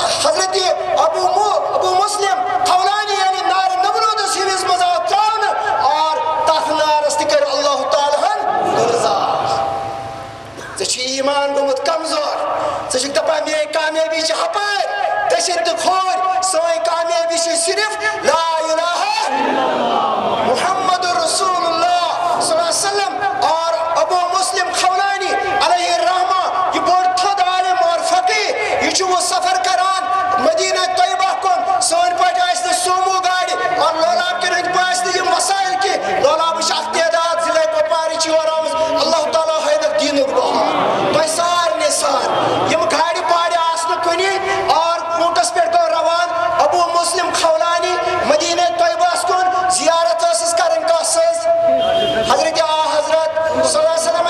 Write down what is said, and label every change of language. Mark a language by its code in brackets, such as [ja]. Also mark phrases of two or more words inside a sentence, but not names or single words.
[ks] حضرت ابو مسلم خولانی یعنی نار نمرودس ہیوز مز آو تراؤن اور تف نارس تہ کر اللہ تعالیٰ ہن گلزار ژےٚ ایمان گوٚمُت کمزور ژٕ چھُکھ دپان میٲنۍ کامیٲبی چھِ ہپٲرۍ دٔچھِنۍ تہٕ کھوٗرۍ سٲنۍ کامیٲبی چھِ صرف [ar] لا الہ محمد رسول اللہ صلی اللہ علیہ وسلم [ks] اور ابو مسلم خولانی علیہ الرحمہ یہ بوڑ تھد عالم اور فقیہ یہ چھُ وہ سفر کران مدینہ طیبہ کن سون پٲٹھۍ آسہِ نہٕ سومو گاڑِ اور لولاب کٮ۪ن ہٕنٛدۍ پٲٹھۍ آسہِ نہٕ یِم مسائل کینٛہہ لولابٕچ اکھ تعداد ضلع کۄپوارِ چھِ یور آمٕژ اللہ تعالیٰ ہٲوِکھ دیٖنُک بہار تۄہہِ سارنٕے سان یِم گاڑِ پاڑِ آسنہٕ کُنی اور اونٹس پٮ۪ٹھ گوٚو روان ابو مسلم خولانی مدینہ طیبہس کُن زیارت ٲسٕس کرٕنۍ کانٛہہ سٕنٛز حضرت [ar] صلی اللہ علیہ وسلم